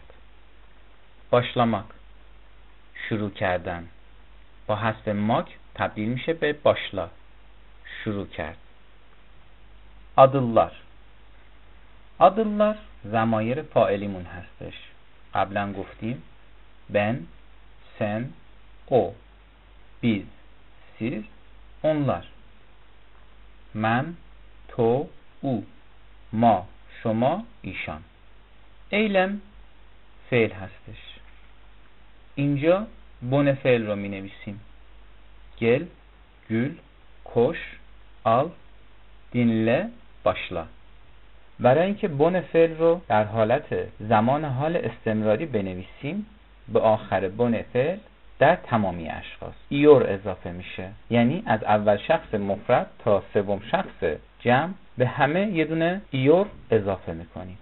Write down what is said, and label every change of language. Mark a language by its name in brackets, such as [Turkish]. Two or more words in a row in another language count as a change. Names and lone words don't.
[Persian] başlamak شروع کردن. با حذف ماک تبدیل میشه به başla، شروع کرد. [Turkish] adıllar adıllar [Persian] ضمایر فاعلیمون هستش. قبلا گفتیم [Turkish] ben، sen، o، biz، siz، onlar. [Persian] من، تو، او، ما، شما، ایشان. eylem فعل هستش. اینجا بن فعل رو می نویسیم. [Turkish] gel، gül، koş، al، dinle، başla. [Persian] برای اینکه بن فعل رو در حالت زمان حال استمراری بنویسیم به آخر بن فعل در تمامی اشخاص ایور اضافه میشه. یعنی از اول شخص مفرد تا سوم شخص جمع به همه یه دونه ایور اضافه میکنیم.